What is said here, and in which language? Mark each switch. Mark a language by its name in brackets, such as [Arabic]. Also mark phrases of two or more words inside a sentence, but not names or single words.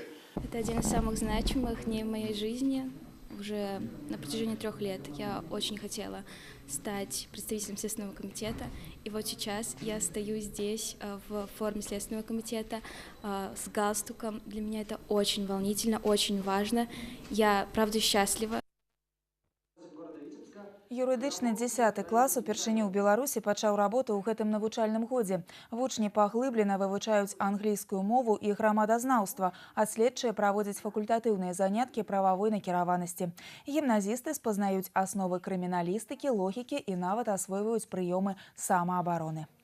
[Russian] Это один из самых значимых дней в моей жизни. Уже на протяжении 3 лет я очень хотела стать представителем Следственного комитета. И вот сейчас я стою здесь в форме Следственного комитета с галстуком. Для меня это очень волнительно, очень важно. Я, правда, счастлива. [Belarusian] Юрыдычны 10 клас упершыню ў Беларусі пачаў работу ў гэтым навучальным годзе. Вучні паглыблена вывучаюць англійскую мову і грамадазнаўства, а следчыя праводзяць факультатыўныя заняткі прававой накіраванасці. Гімназісты спазнаюць асновы крыміналістыкі, логікі і нават асвойваюць прыёмы самаабароны.